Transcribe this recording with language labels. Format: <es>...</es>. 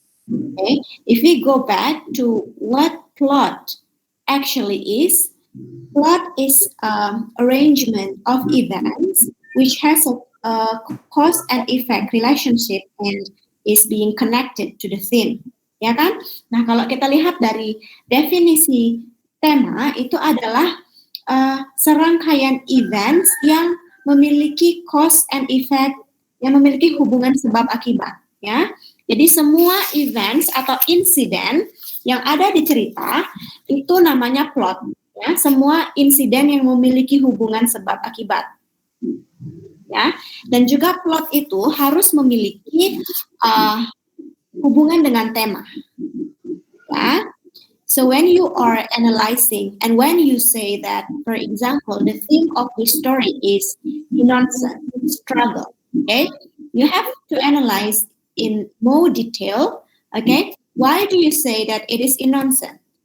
<en>Okay, if we go back to what plot actually is, plot is arrangement of events which has a cause and effect relationship and is being connected to the theme.</en> <id>Ya kan? Nah, kalau kita lihat dari definisi tema itu adalah serangkaian events yang memiliki</id> <en>cause and effect,</en> <id>yang memiliki hubungan sebab akibat, ya. Jadi semua events atau insiden yang ada di cerita itu namanya plot, ya. Semua insiden yang memiliki hubungan sebab akibat, ya. Dan juga plot itu harus memiliki hubungan dengan tema, ya.</id> <en>So when you are analyzing and when you say that, for example, the theme of the story is innocence, struggle, okay, you have to analyze in more detail, okay, why do you say that it is innocent?</en>